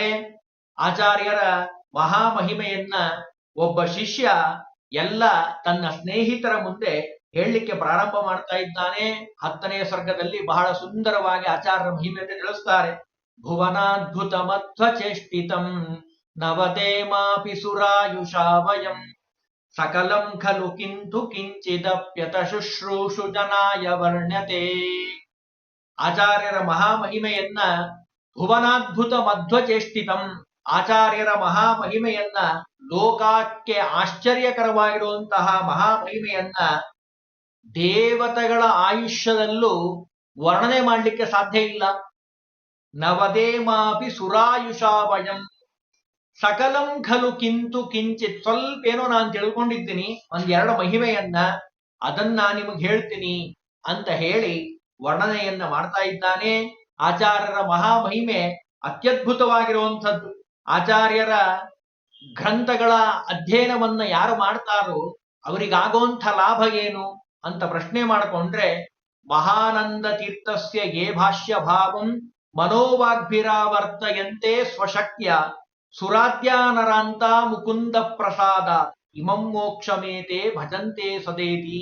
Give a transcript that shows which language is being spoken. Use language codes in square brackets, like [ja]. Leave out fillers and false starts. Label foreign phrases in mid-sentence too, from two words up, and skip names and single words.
[kn] ಆಚಾರ್ಯರ ಮಹಾಮಹಿಮೆಯನ್ನ ಒಬ್ಬ ಶಿಷ್ಯ ಎಲ್ಲ ತನ್ನ ಸ್ನೇಹಿತರ ಮುಂದೆ ಹೇಳಲಿಕ್ಕೆ ಪ್ರಾರಂಭ ಮಾಡ್ತಾ ಇದ್ದಾನೆ. 10ನೇ ಸರ್ಗದಲ್ಲಿ ಬಹಳ ಸುಂದರವಾಗಿ ಆಚಾರ್ಯರ ಮಹಿಮೆಯನ್ನು ತಿಳಿಸ್ತಾರೆ. [sa] ಭುವನಾದ್ಭುತ ಮಧ್ವಚೇಷ್ಟಿತಂ ನವತೆ ಮಾಪಿ ಸುರಾಯುಷಾ ವಯಂ ಸಕಲಂ ಖಲು ಕಿಂತು ಕಿಂಚಿದಪ್ಯತ ಶುಶ್ರೂಷು ಜನಾಯ ವರ್ಣ್ಯತೆ. [kn] ಆಚಾರ್ಯರ ಮಹಾಮಹಿಮೆಯನ್ನ [sa] ಭುವನಾದ್ಭುತ ಮಧ್ವಚೇಷ್ಟಿತಂ, [kn] ಆಚಾರ್ಯರ ಮಹಾಮಹಿಮೆಯನ್ನ ಲೋಕಕ್ಕೆ ಆಶ್ಚರ್ಯಕರವಾಗಿರುವಂತಹ ಮಹಾಮಹಿಮೆಯನ್ನ ದೇವತೆಗಳ ಆಯುಷ್ಯದಲ್ಲೂ ವರ್ಣನೆ ಮಾಡಲಿಕ್ಕೆ ಸಾಧ್ಯ ಇಲ್ಲ. [sa] ನವದೇಮಾಪಿ ಸುರಾಯುಷಾ ವಯಂ ಸಕಲಂ ಖಲು ಕಿಂತು ಕಿಂಚಿತ್, [kn] ಸ್ವಲ್ಪ ಏನೋ ನಾನು ತಿಳ್ಕೊಂಡಿದ್ದೀನಿ, 1-2 ಮಹಿಮೆಯನ್ನ ಅದನ್ನ ನಿಮಗೆ ಹೇಳ್ತೀನಿ ಅಂತ ಹೇಳಿ ವರ್ಣನೆಯನ್ನ ಮಾಡ್ತಾ ಇದ್ದಾನೆ. ಆಚಾರ್ಯರ ಮಹಾಮಹಿಮೆ ಅತ್ಯದ್ಭುತವಾಗಿರುವಂಥದ್ದು. ಆಚಾರ್ಯರ ಗ್ರಂಥಗಳ ಅಧ್ಯಯನವನ್ನ ಯಾರು ಮಾಡ್ತಾರೋ ಅವರಿಗಾಗುವಂಥ ಲಾಭ ಏನು ಅಂತ ಪ್ರಶ್ನೆ ಮಾಡಿಕೊಂಡ್ರೆ, [sa] ಮಹಾನಂದ ತೀರ್ಥಸ್ಯ ಯೇ ಭಾಷ್ಯ ಭಾವಂ ಮನೋವಾಗ್ಭಿರಾವರ್ತಯಂತೆ ಸ್ವಶಕ್ಯ ಸುರಾದ್ಯಾನರಾಂತ ಮುಕುಂದ ಪ್ರಸಾದ ಇಮಂ ಮೋಕ್ಷಮೇತೆ ಭಜಂತೆ ಸದೇತಿ.